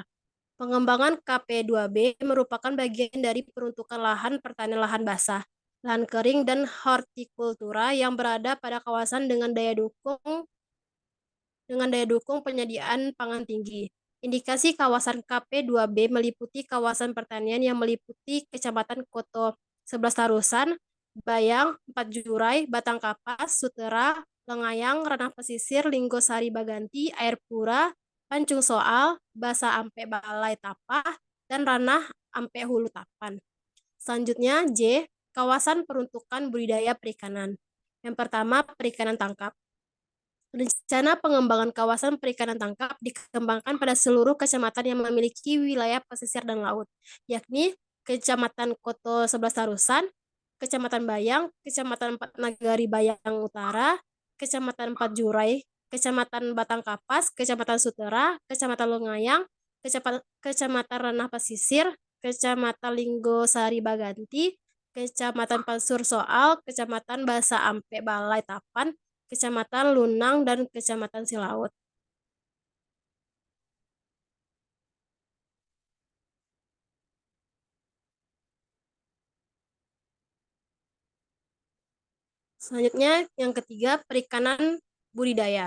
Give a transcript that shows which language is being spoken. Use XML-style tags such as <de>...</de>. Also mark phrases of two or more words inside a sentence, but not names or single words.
<id>Pengembangan KP2B merupakan bagian dari peruntukan lahan pertanian lahan basah, lahan kering, dan hortikultura yang berada pada kawasan dengan daya dukung penyediaan pangan tinggi. Indikasi kawasan KP2B meliputi kawasan pertanian yang meliputi Kecamatan Koto 11 Tarusan, Bayang, 4 Jurai, Batangkapas, Sutera, Lengayang, Rana Pesisir, Linggosari Baganti, Air Pura, Pancung Soal, Basa Ampe Balai Tapah, dan Ranah Ampe Hulu Tapan. Selanjutnya J, kawasan peruntukan budidaya perikanan. Yang pertama, perikanan tangkap. Rencana pengembangan kawasan perikanan tangkap dikembangkan pada seluruh kecamatan yang memiliki wilayah pesisir dan laut, yakni Kecamatan Koto 11 Tarusan, Kecamatan Bayang, Kecamatan 4 Nagari Bayang Utara, Kecamatan 4 Jurai, Kecamatan Batangkapas, Kecamatan Sutera, Kecamatan Longayang, Kecamatan Ranah Pesisir, Kecamatan Linggosari Baganti, Kecamatan Pasur Soal, Kecamatan Basa Ampe Balai Tapan, Kecamatan Lunang, dan Kecamatan Silaut. Selanjutnya, yang ketiga, perikanan budidaya.</id>